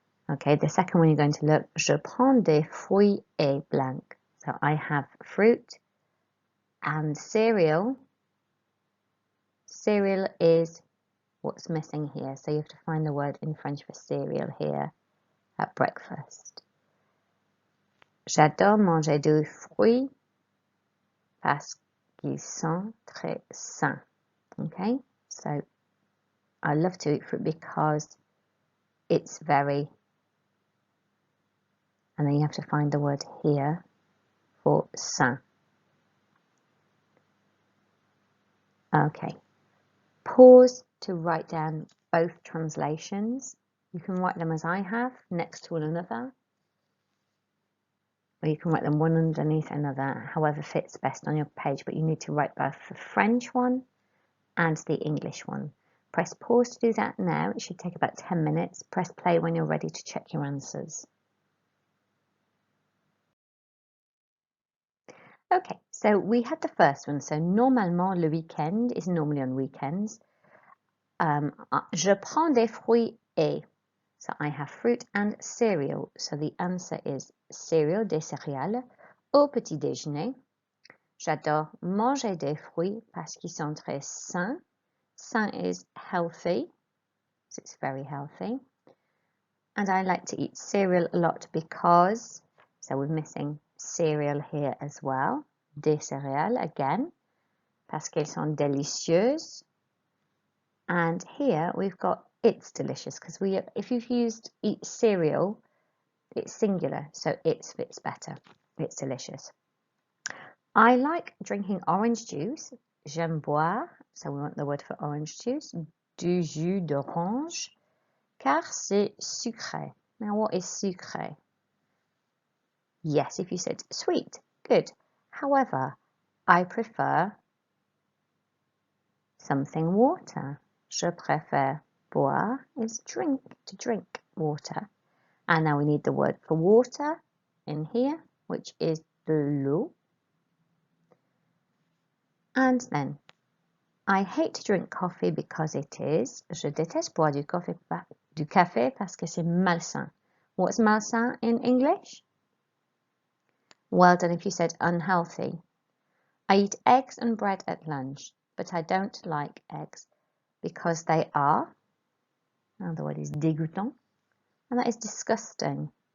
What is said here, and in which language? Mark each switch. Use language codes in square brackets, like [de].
[en] Okay, the second one you're going to look, [fr] je prends des fruits et blanc. [en] So I have fruit and cereal. Cereal is what's missing here. So you have to find the word in French for cereal here at breakfast. [fr] J'adore manger des fruits parce qu'ils sont très sains. [en] Okay, so I love to eat fruit because it's very, and then you have to find the word here for sain. Okay, pause to write down both translations. You can write them as I have, next to one another. or you can write them one underneath another, however fits best on your page, but you need to write both the French one and the English one. Press pause to do that now. It should take about 10 minutes. Press play when you're ready to check your answers. Okay, so we had the first one. So [fr] normalement, le week-end [en] is normally on weekends. [fr] Je prends des fruits et. [en] So I have fruit and cereal. So the answer is cereal, [fr] des céréales, au petit déjeuner. J'adore manger des fruits parce qu'ils sont très sains. [en] Sain is healthy, so it's very healthy. And I like to eat cereal a lot because, so we're missing cereal here as well. [fr] Des céréales again, parce qu'elles sont délicieuses. [en] And here we've got it's delicious because if you've used eat cereal, it's singular, so it fits better. It's delicious. I like drinking orange juice. [fr] J'aime boire, [en] so we want the word for orange juice, [fr] du jus d'orange, car c'est sucré. [en] Now what is sucré? Yes, if you said sweet, good. However, I prefer something water. [fr] Je préfère boire [en] is drink, to drink water. And now we need the word for water in here, which is de l'eau. And then, I hate to drink coffee because it is. [fr] Je déteste boire du café parce que c'est malsain. [en] What's malsain in English? Well done if you said unhealthy. I eat eggs and bread at lunch, but I don't like eggs because they are, now the word is dégoûtant, and that is disgusting.